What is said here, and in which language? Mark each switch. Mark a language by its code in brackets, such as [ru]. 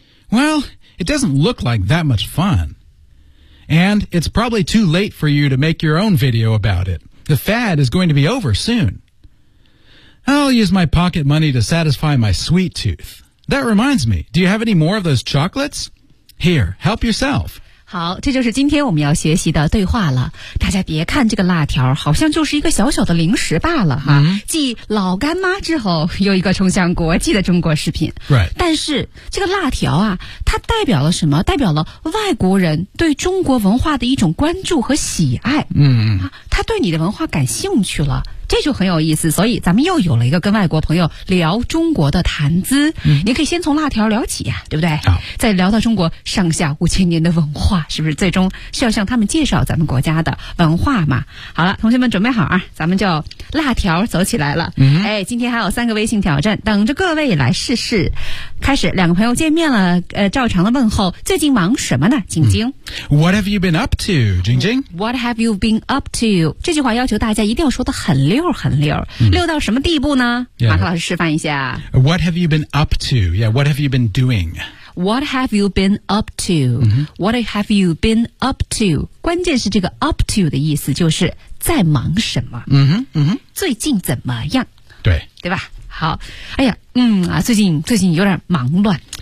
[en] Well, it doesn't look like that much fun. And it's probably too late for you to make your own video about it. The fad is going to be over soon. I'll use my pocket money to satisfy my sweet tooth. That reminds me, do you have any more of those chocolates? Here, help yourself. [zh] 好，这就是今天我们要学习的对话了。大家别看这个辣条，好像就是一个小小的零食罢了哈。继老干妈之后，又一个冲向国际的中国食品。 [en] Right. [zh] 但是这个辣条啊，它代表了什么？代表了外国人对中国文化的一种关注和喜爱。他对你的文化感兴趣了。这就很有意思，所以咱们又有了一个跟外国朋友聊中国的谈资。你可以先从辣条聊起呀，对不对？再聊到中国上下五千年的文化，是不是最终是要向他们介绍咱们国家的文化嘛？好了，同学们准备好啊，咱们就辣条走起来了。今天还有三个微信挑战等着各位来试试。开始，两个朋友见面了，照常的问候，最近忙什么呢？晶晶。 [en] What have you been up to, 晶晶？ What have you been up to? [zh] 这句话要求大家一定要说得很溜很溜，溜到什么地步呢？ [en] Yeah. [zh] 马克老师示范一下。 [en] What have you been up to? Yeah, what have you been doing? What have you been up to?、What have you been up to? [zh] 关键是这个 up to 的意思就是在忙什么。最近怎么样？对。对吧？好。哎呀，最近有点忙乱。